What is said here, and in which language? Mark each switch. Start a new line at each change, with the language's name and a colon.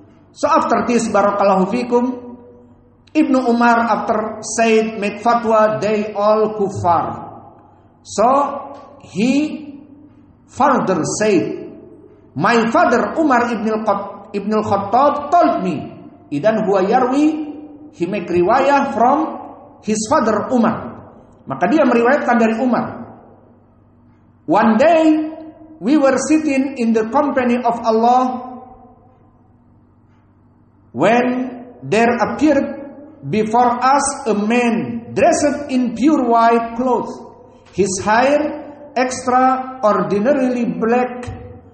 English: So after this,
Arabic: barakallahu fikum,
English: Ibnu Umar after said make fatwa they all kuffar. So he further said, my father Umar ibn al-Khattab told me.
Arabic: Idan huwa yarwi,
English: he make riwayah from his father Umar.
Malay: Maka dia meriwayatkan dari Umar.
English: One day we were sitting in the company of Allah when there appeared before us a man dressed in pure white clothes, his hair extraordinarily black.